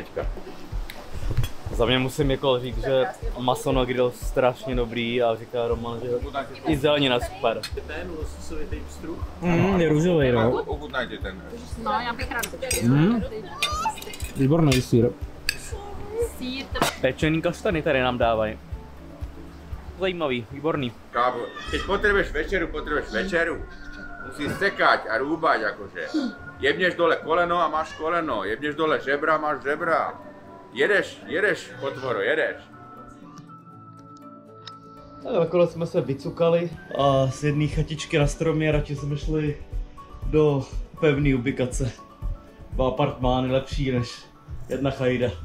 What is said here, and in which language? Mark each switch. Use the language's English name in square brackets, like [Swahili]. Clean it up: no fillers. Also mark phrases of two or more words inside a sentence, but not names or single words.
[Czech] Za mě musím jako říct, že maso na grill strašně dobrý a říká Roman, že i zelenina super. Ten lososovitý pstruh. Je růžový, no. [Slovak] Ochutnajte ten. [Czech] No, já bych rád. Výborný sír. Sýr, Pečený kaštany tady nám dávají. Zajímavý, výborný. [Slovak] Kámo, keď potrebuješ večeru. Musíš sekať a rúbať akože. Jebneš dole koleno a máš koleno, jebneš dole žebra a máš žebra. [Czech] Jedeš, potvoro, jedeš. Nakonec jsme se vycukali a z jedné chatičky na stromě radši jsme šli do pevné ubikace. Dva apartmány lepší než jedna chajda.